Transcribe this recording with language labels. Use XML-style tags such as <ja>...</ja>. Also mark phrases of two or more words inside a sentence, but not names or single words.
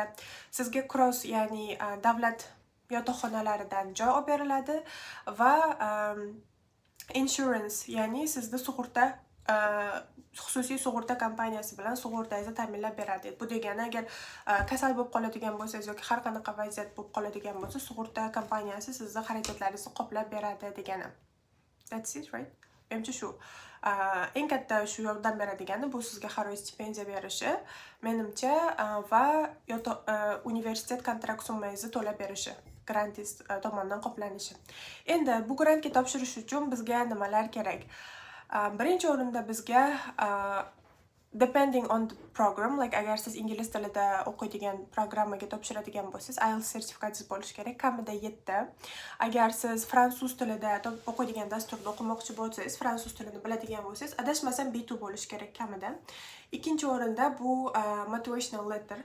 <uz>Sizga cross, ya'ni davlat yotoqxonalaridan joy olib beriladi va insurance, ya'ni sizda sug'urta, xususiy sug'urta kompaniyasi bilan sug'urtangizni ta'minlab beradi. Bu degani, agar kasal bo'lib qoladigan bo'lsangiz yoki har qanaqa vaziyat bo'lib qoladigan bo'lsa, sug'urta kompaniyasi sizning xarajatlaringizni qoplab beradi degani.</uz> <en>That's it, right?</en> <uz>Menimcha shu. Eng katta shu yordam beradigani bu sizga har oy stipendiya berishi, menimcha, va universitet kontrakt summangizni to'lab berishi, grantingiz tomonidan qoplanishi. Endi bu grantga topshirish uchun bizga nimalar kerak? Birinchi o'rinda bizga</uz> <en>depending on the program, like</en> <uz>agar siz ingliz tilida o'qiydigan programmaga topshiradigan bo'lsangiz, IELTS sertifikatingiz bo'lishi kerak, kamida 7. Agar siz fransuz tilida o'qiydigan dasturda o'qimoqchi bo'lsangiz, fransuz tilini biladigan bo'lsangiz, adashmasam B2 bo'lishi kerak kamida. Ikkinchi o'rinda bu</uz> <en>motivational letter.</en>